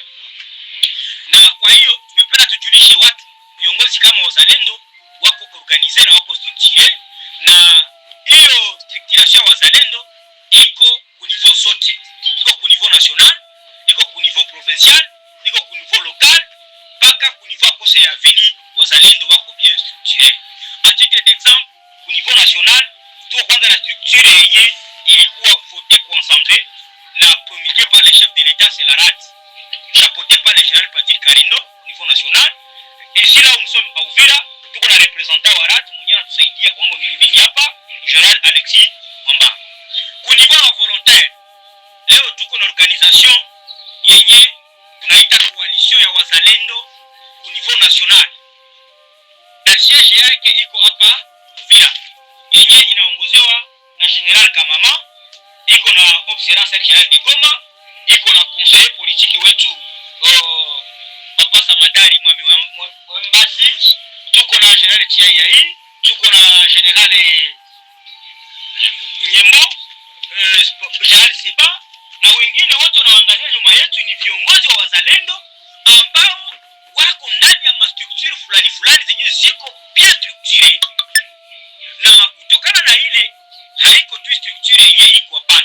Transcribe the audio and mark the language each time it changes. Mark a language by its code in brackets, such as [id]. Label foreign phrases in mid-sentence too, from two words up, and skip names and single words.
[sw] Na kwa hiyo tumependa tujulishe watu viongozi kama wazalendo wako organize na wako structure, na hiyo structuration ya wazalendo iko ku niveau zote, iko ku [fr] niveau national, [sw] iko ku [fr] niveau provincial, [sw] iko ku [fr] niveau local, [sw] mpaka ku niveau kose ya veni wazalendo wako [fr] bien structuré. A titre d'exemple, ku niveau national [sw] tuko kwanza na structure yenye ilikuwa [fr] voté kwa ensemble na promulgué par le chef de l'État, c'est la RAD, chapeauté par le général Patrick Karindo au niveau national. Et si là où nous sommes à Uvira, [sw] tuko na représentant wa RAD mwenye anatusaidia kwa mambo mingi hapa, General Alexis Mwamba. Ku niveau wa volontaire, leo tuko na organisation yenye tunaita coalition ya wazalendo ku [fr] niveau national, [sw] na siège yake iko hapa Uvira, yenye inaongozewa na General Kamama, iko na observance ya General Goma, iko na [fr] conseiller politique [sw] wetu Papa Samadari Mwami Mbasi, tuko na General Chiayai, tuko na General Nyembo, General Seba na wengine wote wanaangalia nyuma yetu. Ni viongozi wa wazalendo ambao wako ndani ya mastructure fulani zenye ziko [fr] bien structuré, [sw] na kutokana na ile haiko tu structure yenyewe iko hapana.